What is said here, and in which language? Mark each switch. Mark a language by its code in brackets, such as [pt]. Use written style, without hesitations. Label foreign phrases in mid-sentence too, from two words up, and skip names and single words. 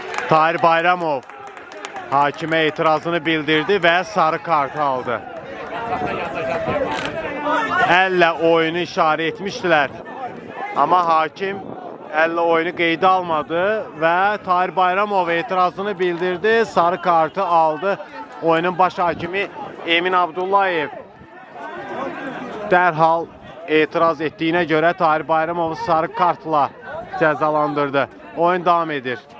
[tr] Tahir Bayramov hakime itirazını bildirdi ve sarı kart aldı. Elle oyunu işare etmiştiler. Ama hakim elle oyunu [az] qeydə almadı [tr] ve Tahir Bayramov itirazını bildirdi, sarı kartı aldı. [az] Oyunun baş hakimi Emin Abdullayev dərhal etiraz etdiyinə görə Tahir Bayramov'u sarı kartla cəzalandırdı. Oyun devam edir.